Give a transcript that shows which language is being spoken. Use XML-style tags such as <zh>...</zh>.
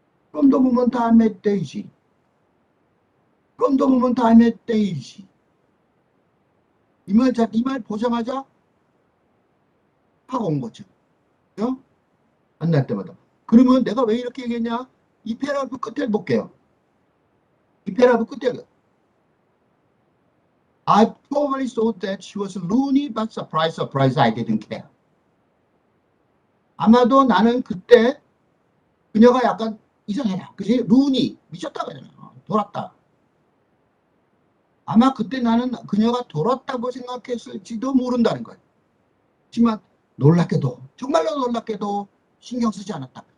<en>From the moment I met Daisy. From the moment I met Daisy.</en> <ko>이 말 보자마자 하고 온 거죠. 그죠? 만날 때마다. 그러면 내가 왜 이렇게 얘기했냐? 이 패러그래프 끝에 볼게요. 이 패러그래프 끝에</ko> <en>I probably thought that she was loony, but surprise, I didn't care.</en> <ko>아마도 나는 그때 그녀가 약간 이상해라. 그지? 루니, 미쳤다 그러잖아. 돌았다. 아마 그때 나는 그녀가 돌았다고 생각했을지도 모른다는 거예요. 하지만 놀랍게도, 정말로 놀랍게도 신경 쓰지 않았다.</ko>